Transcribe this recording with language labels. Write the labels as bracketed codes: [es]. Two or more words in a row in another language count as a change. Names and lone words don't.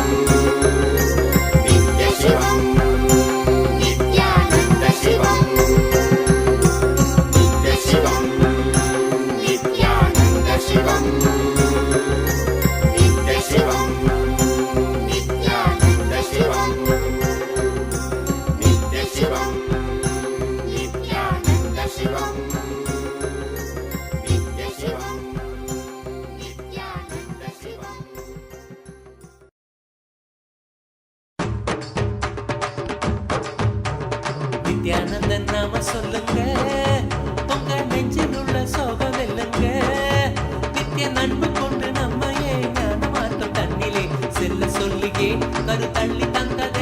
[sa] ನಿತ್ಯ ಶಿವಂ ನಿತ್ಯಾನಂದ ಶಿವಂ ನಿತ್ಯ ಶಿವಂ ನಿತ್ಯಾನಂದ ಶಿವಂ ನಿತ್ಯ ಶಿವಂ ನಿತ್ಯಾನಂದ ಶಿವಂ ನಿತ್ಯ ಶಿವಂ ನಿತ್ಯಾನಂದ ಶಿವಂ ನಿತ್ಯ ಶಿವಂ ನಿತ್ಯಾನಂದ ಶಿವಂ. [ta] நித்யானந்தன் நாம சொல்லுங்க, உங்க நெஞ்சில் உள்ள சோகம் வெல்லுங்க. நித்திய நண்பு கொண்டு நம்மையே ஞான மார்க்கம் தன்னிலே செல்ல சொல்லியே கரு தள்ளி தந்ததே.